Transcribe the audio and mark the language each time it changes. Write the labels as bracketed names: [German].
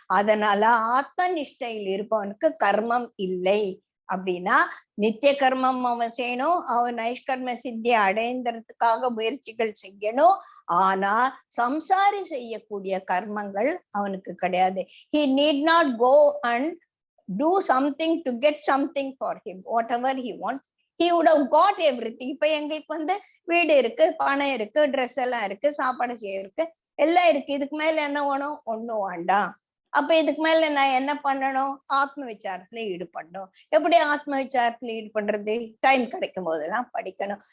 [Tamil] அதனால ஆத்ம நிஷ்டையில் இருப்பவனுக்கு கர்மம் இல்லை. அப்படின்னா நித்திய கர்மம் அவன் செய்யணும், அவன் நைஷ்கர்ம சித்தியை அடைந்ததுக்காக முயற்சிகள் செய்யணும். ஆனா சம்சாரி செய்யக்கூடிய கர்மங்கள் அவனுக்கு கிடையாது. [English] He need not go and do something to get something for him. Whatever he wants, he would have got everything. [Tamil] இப்ப எங்களுக்கு வீடு இருக்கு, பணம் இருக்கு, ட்ரெஸ் எல்லாம் இருக்கு, சாப்பாடு செய்ய இருக்கு, எல்லாம் இருக்கு. இதுக்கு மேல என்ன வேணும்? ஒண்ணும் வேண்டாம். அப்ப இதுக்கு மேல நான் என்ன பண்ணணும்? ஆத்ம விசாரத்துல ஈடுபடணும். எப்படி ஆத்ம விசாரத்துல ஈடுபடுறது? டைம் கிடைக்கும் போதெல்லாம் படிக்கணும்.